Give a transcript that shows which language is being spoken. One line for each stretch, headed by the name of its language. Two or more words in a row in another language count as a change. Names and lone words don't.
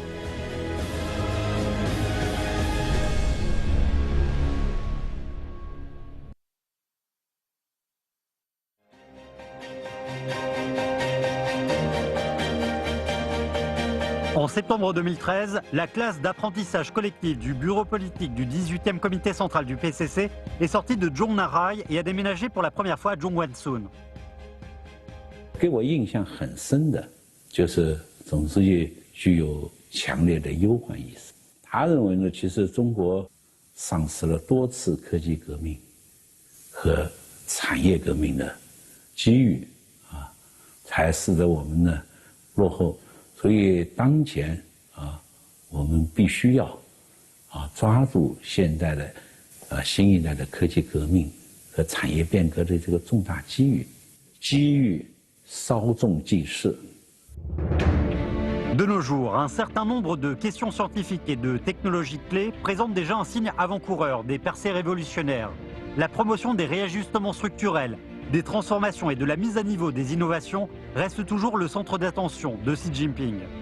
French: En septembre 2013, la classe d'apprentissage collectif du bureau politique du 18e comité central du PCC est sortie de Zhongnanhai et a déménagé pour la première fois à Zhongguancun.
Chinese: 给我印象很深的就是总书记具有强烈的忧患意识。他认为呢，其实中国丧失了多次科技革命和产业革命的机遇啊，才使得我们呢落后。所以当前我们必须要抓住现代的新一代的科技革命和产业变革的这个重大机遇，机遇稍纵即逝。
French: De nos jours, un certain nombre de questions scientifiques et de technologies clés présentent déjà un signe avant-coureur des percées révolutionnaires. La promotion des réajustements structurels, des transformations et de la mise à niveau des innovations reste toujours le centre d'attention de Xi Jinping.